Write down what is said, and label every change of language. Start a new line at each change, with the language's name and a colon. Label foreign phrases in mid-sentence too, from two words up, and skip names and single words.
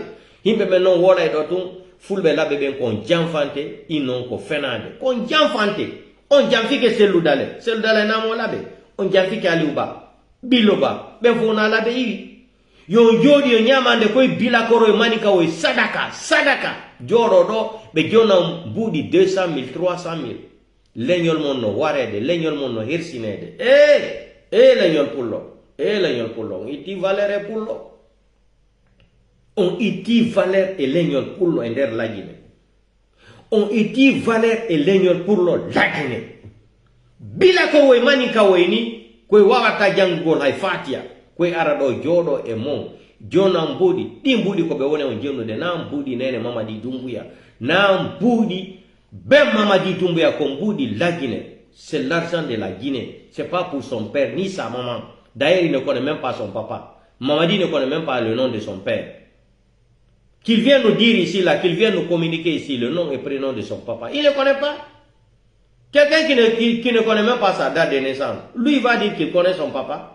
Fula: Himbe men non wola e do tum fulbe labe ben kon jamfante, inon ko fenade. Kon jamfante. On jamfi ke Cellou Dalein. Cellou Dalein na mo labe. On jamfi ke Aliouba. Biloba ben fona labe yi. Yon jodi yon nyamande koy bilakoro e manika o sadaka. Joro do be jona budi 200,000, 300,000. Leñol mon no warede, leñol mon no hirsinede. Leñol pullo. On iti valere pullo. On iti valere e leñol pullo e der la Guinée. On iti valere e leñol pullo la Guinée. Bila ko we manika we ni, kwe wawata jangol hay fatia, kwe arado jodo e mon. Jona mbudi, di mbudi ko be wone on jeno de na mbudi nene Mamadi Doumbouya. Na mbudi ben Mamadi Doumbouya Komboudi la Guinée,
French: c'est l'argent de la Guinée. C'est pas pour son père ni sa maman. D'ailleurs, il ne connaît même pas son papa. Mamadi ne connaît même pas le nom de son père. Qu'il vienne nous dire ici, là, qu'il vienne nous communiquer ici le nom et prénom de son papa. Il ne connaît pas. Quelqu'un qui ne connaît même pas sa date de naissance, lui va dire qu'il connaît son papa.